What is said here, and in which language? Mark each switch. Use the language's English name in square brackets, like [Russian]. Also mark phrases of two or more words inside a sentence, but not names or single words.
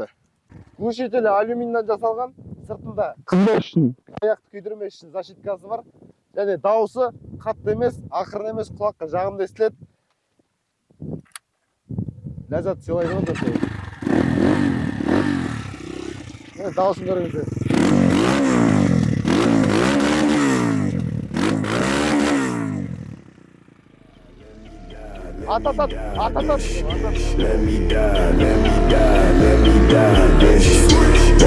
[Kazakh] Глушителі алюминийден жасалған, сыртында қызмет үшін, аяқты күйдірмес үшін защиткасы бар. Және дауысы қатты емес, ақырын емес, құлаққа жағымды естіледі. ләззат сыйлайды ғой дұрыс. Дауысын көріңіздер. [English] At. Let me die, let me die, let me die. Then she